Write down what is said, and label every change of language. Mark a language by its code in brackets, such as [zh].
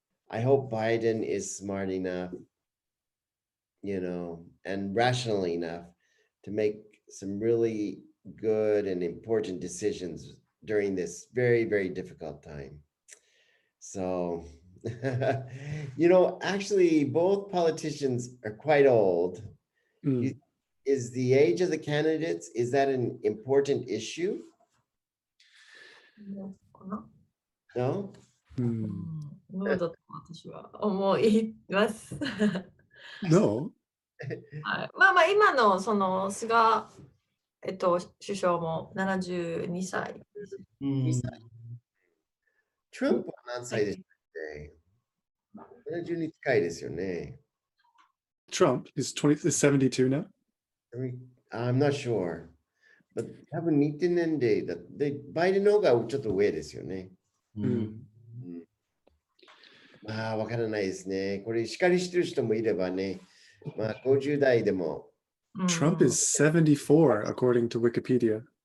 [en] I hope Biden is smart enough, and rational enough to make some really good and important decisions during this very, very difficult time. So, actually, both politicians are quite old. Is the age of the candidates, is that an important issue? No? [ja] どうだと私は思います。 [en] No? [ja] 今のその菅、首相も72歳。 Trump は何歳ですか？70に近いですよね。 [en] Trump is 72 now? I'm not sure. [ja] 多分似て年齢だで、バイデンの方がちょっと上ですよね。まあ、わからないですね。これ、しっかりしてる人もいればね、まあ、50代でも。 [en] Trump is 74, according to Wikipedia.